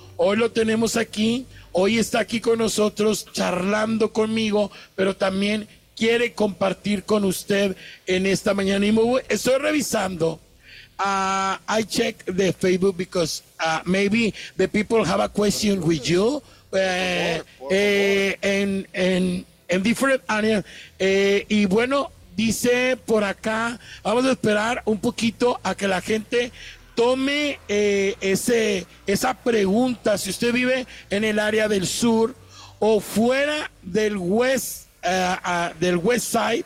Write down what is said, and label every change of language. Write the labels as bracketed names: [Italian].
[Spanish] Hoy lo tenemos aquí, hoy está aquí con nosotros charlando conmigo, pero también quiere compartir con usted en esta mañana. Y estoy revisando. [English] I check the Facebook because maybe the people have a question with you. [Spanish] En [English] different areas. [Spanish] Y bueno, dice por acá, vamos a esperar un poquito a que la gente tome esa pregunta. Si usted vive en el área del sur o fuera del West, del West Side,